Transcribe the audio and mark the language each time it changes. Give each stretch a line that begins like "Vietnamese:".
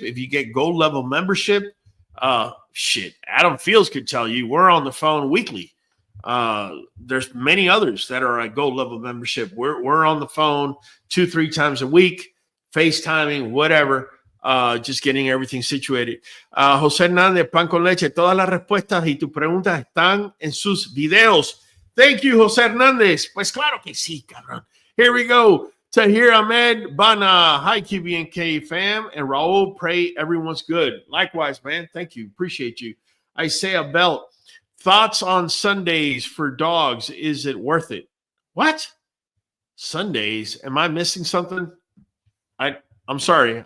English: If you get gold level membership, Adam Fields could tell you we're on the phone weekly. There's many others that are at gold level membership. We're on the phone 2-3 times a week, FaceTiming, whatever. Just getting everything situated.
Spanish: José Hernández, Pan con Leche, todas las respuestas y tus preguntas están en sus videos.
English: Thank you,
Spanish: José Hernández. Pues claro que sí, cabrón.
English: Here we go. Tahir Ahmed Bana. Hi, QBNK fam. And Raul, pray everyone's good. Likewise, man. Thank you. Appreciate you. Isaiah Belt. Thoughts on Sundays for dogs. Is it worth it? What? Sundays? Am I missing something? I'm sorry.